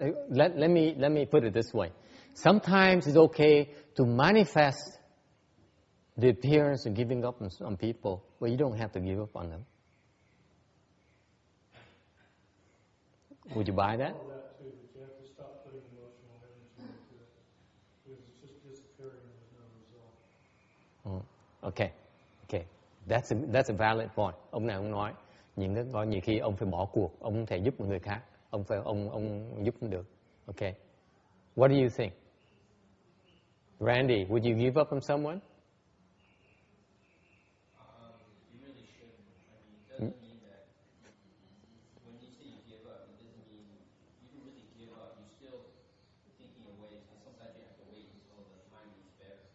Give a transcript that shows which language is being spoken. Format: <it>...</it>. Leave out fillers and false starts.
<en>Let me put it this way. Sometimes it's okay to manifest the appearance of giving up on people, but you don't have to give up on them. Would you buy that? All that too, but you have to stop putting emotional energy into it, because it's just disappearing and there's no result. Okay. That's a valid point.</en> <vi>Ông này ông nói có nhiều khi ông phải bỏ cuộc, ông không thể giúp một người khác, ông giúp không được.</vi> <en>Okay. What do you think? Randy, would you give up on someone? You really shouldn't. I mean, it doesn't mean that when you say you give up, it doesn't mean you don't really give up. You're still thinking of ways, and sometimes you have to wait until the time is better.</en>